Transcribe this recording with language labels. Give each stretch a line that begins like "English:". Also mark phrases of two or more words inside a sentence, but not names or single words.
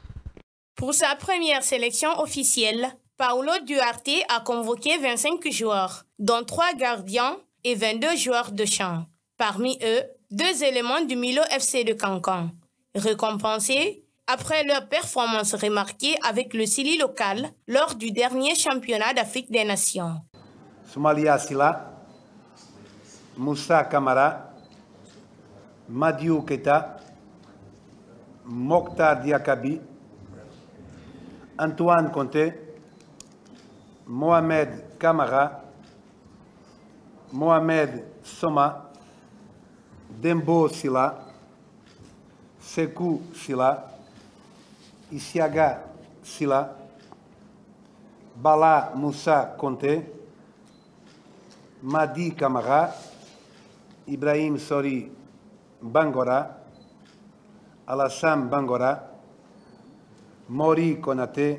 French: Pour sa première sélection officielle, Paolo Duarte a convoqué 25 joueurs, dont 3 gardiens et 22 joueurs de champ. Parmi eux, 2 éléments du Milo FC de Cancan, récompensés après leur performance remarquée avec le Sili local lors du dernier championnat d'Afrique des Nations. Soumalia Silla, Moussa Camara, Madiou Keita, Mokhtar Diakabi, Antoine Conté, Mohamed Kamara, Mohamed Soma, Dembo Silla, Sekou Silla, Isiaga Silla, Bala Moussa Conté, Madi Kamara, Ibrahim Sori Bangora, Alassane Bangora, Mori Konaté.